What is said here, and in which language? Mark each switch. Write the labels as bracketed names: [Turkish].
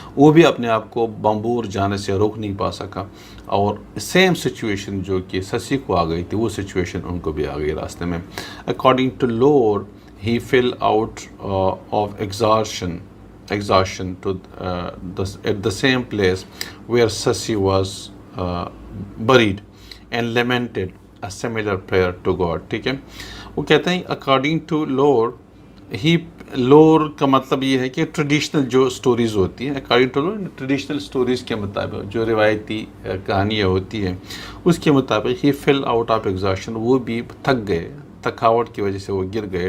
[Urdu] وہ بھی اپنے آپ کو بامبور جانے سے روک نہیں پا سکا، اور سیم سچویشن جو کہ سسی کو آ گئی تھی وہ سچویشن ان کو بھی آ گئی راستے میں. [English] according to Lord he fell out of exhaustion to at the same place where Sasi was buried and lamented a similar prayer to God. [Urdu] ٹھیک ہے. وہ کہتے ہیں [English] according to Lord ہی، [Urdu] lower کا مطلب یہ ہے کہ ٹریڈیشنل جو سٹوریز ہوتی ہیں، [English] according to lore [Urdu] traditional stories کے مطابق جو روایتی کہانیاں ہوتی ہیں اس کے مطابق [English] ہی full out of exhaustion, [Urdu] وہ بھی تھک گئے، تھکاوٹ کی وجہ سے وہ گر گئے.